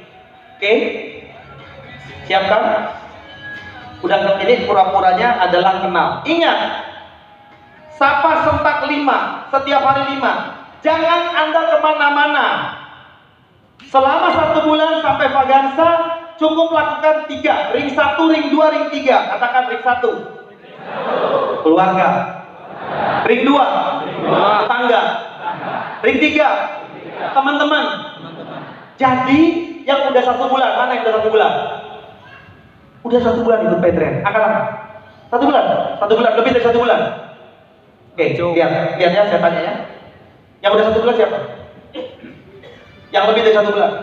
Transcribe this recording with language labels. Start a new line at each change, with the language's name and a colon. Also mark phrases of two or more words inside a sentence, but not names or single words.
Indonesian: Oke? Siapkan? Udah, ini pura-puranya adalah kenal. Ingat, sapa sentak 5, setiap hari 5. Jangan Anda kemana-mana. Selama 1 bulan sampai Vagansa, cukup lakukan 3. Ring 1, ring 2, ring 3. Katakan ring 1. Keluarga. Ring 2. Tetangga. Ring 3. Teman-teman. Jadi, yang udah 1 bulan, mana yang udah 1 bulan? Udah 1 bulan ikut Pedren. Akan apa? 1 bulan? 1 bulan, lebih dari 1 bulan. Oke, lihat ya, saya tanya ya. Yang udah 1 bulan siapa? Yang lebih dari 1 bulan.